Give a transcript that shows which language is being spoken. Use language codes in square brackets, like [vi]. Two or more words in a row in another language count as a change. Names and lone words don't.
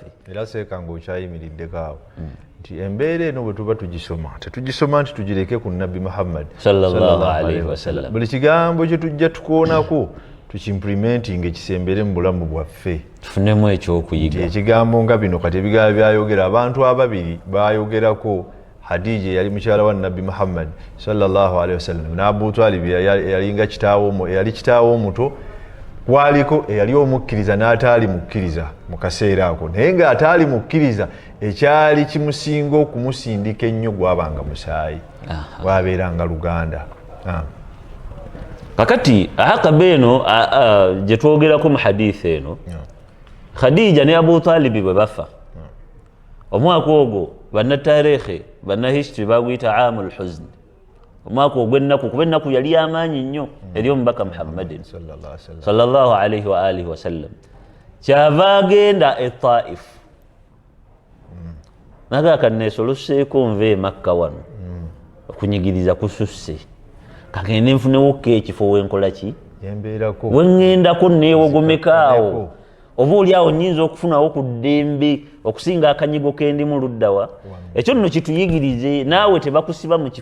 [lg] era seeka ng'okyayimiriddeko awo nti embeera eno bwe tuba tugisoma tetugisoma nti tugireke ku nabbi Muhammad [ar] صلى الله عليه وسلم [lg] buli kigambo kye tujja tukoonako tukimplementinga ekisembere mu bulamu bwaffe tufunemu ekyokuyiga ekigambo nga bino kati ebigambo byayogera abantu ababiri bayogerako Hadija yali mukyala wa nabbi Muhammad [ar] صلى الله عليه وسلم [lg] na Abu Talib yalinga kitaawo omuto kwaliko eyali omukkiriza n'ataali mukkiriza mu kaseera ako naye nga ataali mukkiriza ekyali kimusinga okumusindika ennyo gwabanga musaayi gwabeeranga luganda kakati aqaba eno gye twogerako mu hadithi eno Khadija ne Abu Talib bwe bafa omwaka ogwo bannataarikhi bannahistory baguyita [ar] عام الحزن [lg] omwaka ogw'ennaku kuba ennaku yali y'amaanyi nnyo eri omubaka Muhammadin [ar] صلى الله عليه وعلى آله وسلم [lg] kyava agenda e Taif nagaaka neesoloseeko nve Makka wano okunyigiriza kususse kagende nfunewokko ekifo wenkola ki wengendako neewogomekaawo oba oli awo nnyinza okufunawo ku ddembe okusinga akanyigo kendi mu luddawa ekyo nno kituyigirize naawe tebakusiba mu